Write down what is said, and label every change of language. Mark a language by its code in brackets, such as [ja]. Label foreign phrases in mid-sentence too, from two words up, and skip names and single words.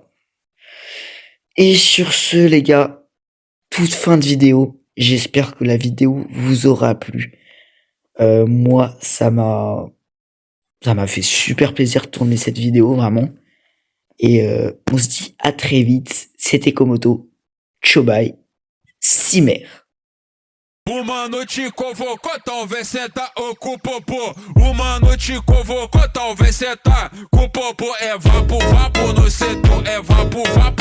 [fr] Et sur ce, les gars, toute fin de vidéo. J'espère que la vidéo vous aura plu. Moi, ça m'a fait super plaisir de tourner cette vidéo, vraiment. Et on se dit à très vite. C'était Komoto. Tchau bye. Cimer. [pt] O mano te convocou, talvez senta ou com o popô. O mano te convocou, talvez senta com o popô. É vapo, vapo no setor, é vapo, vapo.